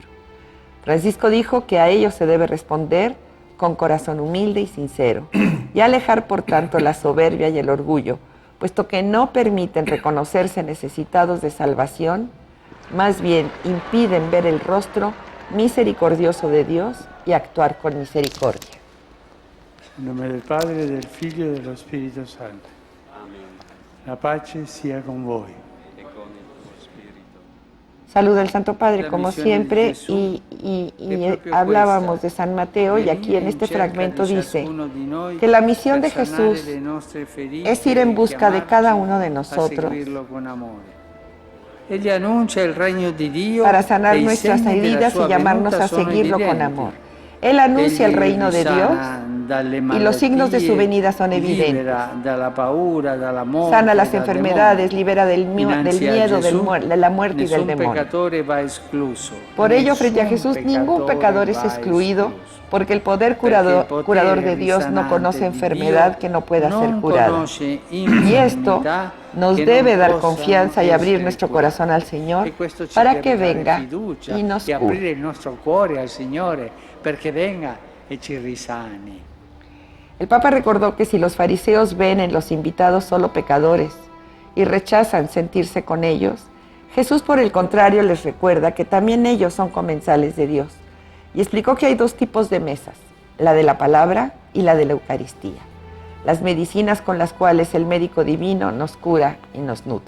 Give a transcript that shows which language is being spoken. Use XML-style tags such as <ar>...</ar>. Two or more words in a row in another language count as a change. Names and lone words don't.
<es>Francisco dijo que a ellos se debe responder con corazón humilde y sincero y alejar por tanto la soberbia y el orgullo, puesto que no permiten reconocerse necesitados de salvación, más bien impiden ver el rostro misericordioso de Dios y actuar con misericordia.</es> <it>In nome del Padre, del Figlio e dello Spirito Santo. La pace sia con voi.</it> <es>Saluda al Santo Padre La como misión siempre de Jesús y es propio hablábamos</es> <it>questa.</it> <es>de San Mateo y aquí en</es> <it>Venire</it> <es>este</es> <it>in cerca</it> <es>fragmento</es> <it>di</it> <es>dice</es> <it>ciascuno di noi</it> <es>que la misión de</es> <it>per sanare</it> <es>Jesús</es> <it>le nostre ferite</it> <es>es ir en</es> <it>e</it> <es>busca de cada uno de</es> <it>chiamarci a</it> <es>nosotros</es> <it>seguirlo con amore. Egli annuncia il regno di Dio</it> <es>para sanar</es> <it>e i</it> <es>nuestras</es> <it>segni della</it> <es>heridas y</es> <it>sua</it> <es>llamarnos</es> <it>venuta</it> <es>a</es> <it>sono</it> <es>seguirlo con</es> <it>evidenti.</it> <es>amor. Él anuncia el</es> <it>Egli</it> <es>reino de Dios</es> <it>risana dalle</it> <es>y los signos de su</es> <it>malattie,</it> <es>venida son evidentes.</es> <it>libera dalla paura, dalla morte,</it> <es>Sana las</es> <it>dal</it> <es>enfermedades,</es> <it>demonio.</it> <es>libera del</es> <it>Dinanzi a</it> <es>miedo,</es> <it>Gesù,</it> <es>de la muerte y del</es> <it>nessun</it> <es>demonio.</es> <it>peccatore va escluso.</it> <es>Por ello, frente a</es> <it>Nessun</it> <es>Jesús, ningún pecador es</es> <it>va</it> <es>excluido,</es> <it>escluso.</it> <es>porque el poder</es> <it>Perché il</it> <es>curador</es> <it>potere</it> <es>de Dios no</es> <it>risanante</it> <es>conoce</es> <it>di</it> <es>enfermedad</es> <it>Dio</it> <es>que no pueda ser</es> <it>non</it> <es>curada.</es> <it>conosce</it> <es>Y esto</es> <it>infermità</it> <es>nos</es> <it>che</it> <es>debe</es> <it>non</it> <es>dar</es> <it>possano</it> <es>confianza y abrir</es> <it>essere</it> <es>nuestro</es> <it>curate.</it> <es>corazón al Señor</es> <it>E questo ci</it> <es>para</es> <it>deve</it> <es>que</es> <it>dare</it> <es>venga</es> <it>fiducia</it> <es>y nos</es> <it>e</it> <es>cure.</es> <it>aprire il nostro cuore al Signore perché venga e ci risani.</it> <es>El Papa recordó que si los fariseos ven en los invitados solo pecadores y rechazan sentirse con ellos, Jesús por el contrario les recuerda que también ellos son comensales de Dios y explicó que hay dos tipos de mesas, la de la palabra y la de la Eucaristía, las medicinas con las cuales el médico divino nos cura y nos nutre.</es>